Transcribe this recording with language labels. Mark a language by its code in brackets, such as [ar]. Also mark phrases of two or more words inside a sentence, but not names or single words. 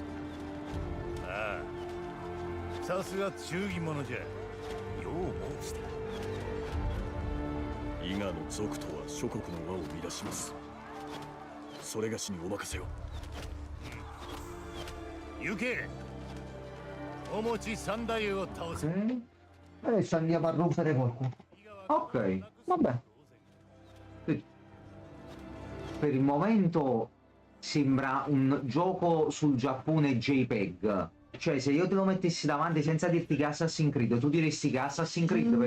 [ja] ああ、さすが忠義者じゃ。よう申した。伊賀の族とは諸国の輪を乱します。それがしにお任せを。行け。お餅三太夫を倒せ。 [it] Adesso andiamo a rompere qualcuno. Ok, vabbè. Per il momento sembra un gioco sul Giappone JPEG. Cioè, se io te lo mettessi davanti senza dirti che è Assassin's Creed, tu diresti che è Assassin's Creed per il